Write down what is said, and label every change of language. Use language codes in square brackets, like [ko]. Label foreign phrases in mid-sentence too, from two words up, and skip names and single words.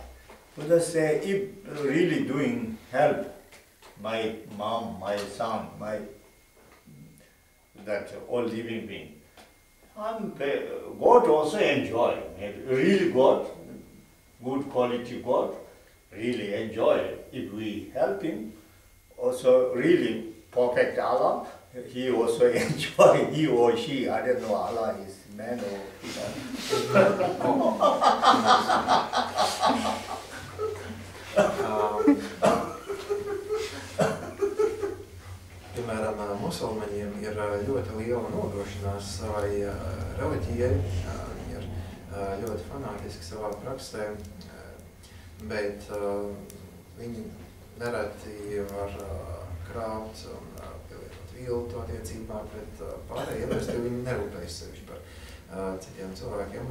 [en] Buddha say, if really doing help, my mom, my son, that all living being, God also enjoy. Really God, good quality God, really enjoy. If we help him, also really perfect Allah, he also enjoy, he or she, I don't know, Allah is man or [lv] Piemēram, musulmaņiem ir ļoti liela nodošanās savai reliģijai, viņi ir ļoti fanātiski savā praksē, bet viņi nereti var krāpt un pielietot viltu attiecībā pret pārējiem, jo viņi nerūpējas sevišķi par citiem cilvēkiem.